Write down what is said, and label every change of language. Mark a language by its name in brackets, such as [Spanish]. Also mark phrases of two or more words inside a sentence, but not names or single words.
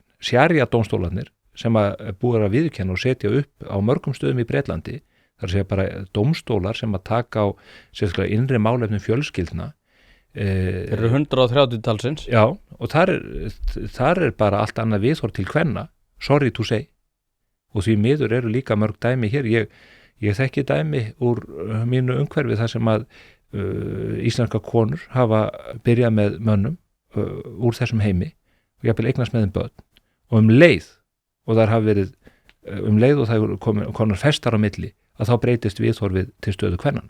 [Icelandic] Sharia dómstólarnir sem að búið að viðurkenna og setja upp á mörgum stöðum í Bretlandi, þar segja bara dómstólar sem að taka á sérstaklega innri málefnum fjölskyldna. Þeir eru 130 talsins. Já, og þar er bara allt annað viðhorf til kvenna, [English] sorry to say. [Icelandic] Og því miður eru líka mörg dæmi hér. Ég þekki dæmi úr mínu umhverfi þar sem að íslenska konur hafa byrjað með mönnum úr þessum heimi og jafnvel eignast með þeim börn og leið og þar hafa verið leið og það eru konar festar á milli að þá breytist viðhorfið til stöðu kvennanna.